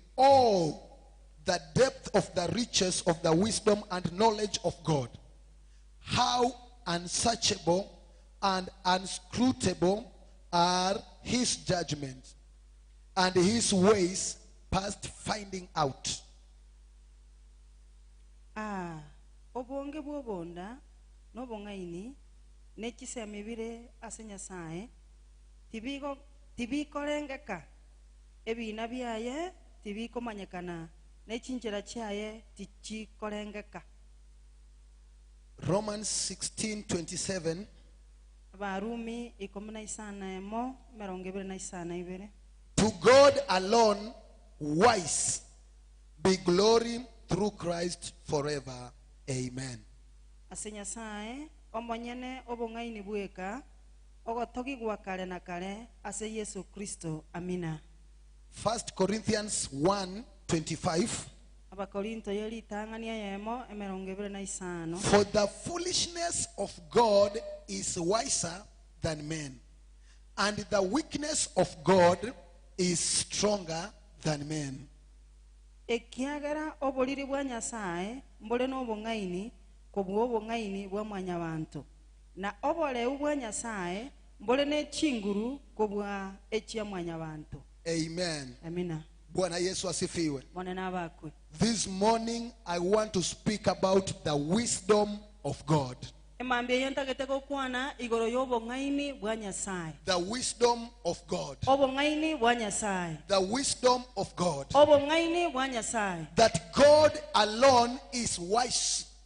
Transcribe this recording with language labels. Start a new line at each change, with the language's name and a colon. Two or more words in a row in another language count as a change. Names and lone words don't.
English: Oh, the depth of the riches of the wisdom and knowledge of God. How unsearchable and unscrutable are his judgments, and his ways past finding out.
Gusii: Obonge bwobonda no bongaini nekisemibire asenyasaye tibikorengeka ebina byaye tibikomanyekana nechinjira chaye tichikorengeka.
English: Romans 16:27. Barumi 11:22. To God alone wise be glory through Christ forever. Amen.
Gusii: Asenyasaye omonyene obongaini bweka ogotogi gwa kale na kale ase Yesu Kristo. Amina.
English: 1 Corinthians 1:25. For the foolishness of God is wiser than men, and the weakness of God is stronger than men.
Gusii: Ekiagera oboliri bwa nyasaye mbole no bongaini kobwo bongaini bwa mwanya bantu na obole bwa nyasaye mbole ne chinguru kobwa echia mwanya bantu.
English: Amen.
Swahili: Amina. Bwana Yesu asifiwe. Mwana bakwe.
English: This morning I want to speak about the wisdom of God. The wisdom of God. The wisdom of God. That God alone is wise.